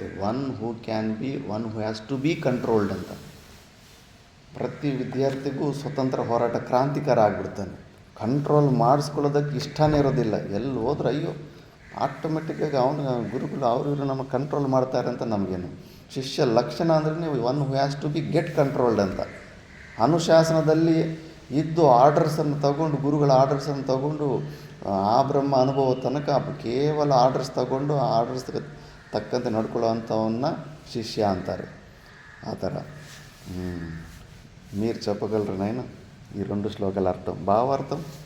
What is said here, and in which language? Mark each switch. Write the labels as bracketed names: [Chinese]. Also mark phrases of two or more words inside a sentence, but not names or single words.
[English] one who has to be controlled ಅಂತ. [Kannada] ಪ್ರತಿ ವಿದ್ಯಾರ್ಥಿಗೂ ಸ್ವತಂತ್ರ ಹೋರಾಟ ಕ್ರಾಂತಿಕಾರ ಆಗಿಬಿಡ್ತಾನೆ. ಕಂಟ್ರೋಲ್ ಮಾಡಿಸ್ಕೊಳ್ಳೋದಕ್ಕೆ ಇಷ್ಟನೇ ಇರೋದಿಲ್ಲ. ಎಲ್ಲಿ ಹೋದ್ರೆ ಅಯ್ಯೋ ಆಟೋಮೆಟಿಕ್ಕಾಗಿ ಅವನು ಗುರುಗಳು ಇವರು ನಮಗೆ ಕಂಟ್ರೋಲ್ ಮಾಡ್ತಾರೆ ಅಂತ ನಮಗೇನು. ಶಿಷ್ಯ ಲಕ್ಷಣ ಅಂದ್ರೆ [English] one who has to be get controlled [Kannada] ಅಂತ. ಅನುಶಾಸನದಲ್ಲಿ ಇದ್ದು ಆರ್ಡರ್ಸನ್ನು ತಗೊಂಡು, ಗುರುಗಳ ಆರ್ಡರ್ಸನ್ನು ತಗೊಂಡು ಆ ಬ್ರಹ್ಮ ಅನುಭವ ತನಕ ಕೇವಲ ಆರ್ಡರ್ಸ್ ತಗೊಂಡು ಆ ಆರ್ಡರ್ಸ್ ತಕ್ಕಂತೆ ನಡ್ಕೊಳ್ಳೋ ಅಂಥವನ್ನ ಶಿಷ್ಯ ಅಂತಾರೆ. ಆ ಥರ [Telugu] మీరు చెప్పగలరు నాయన ఈ 2 శ్లోకాల అర్థం భావార్థం?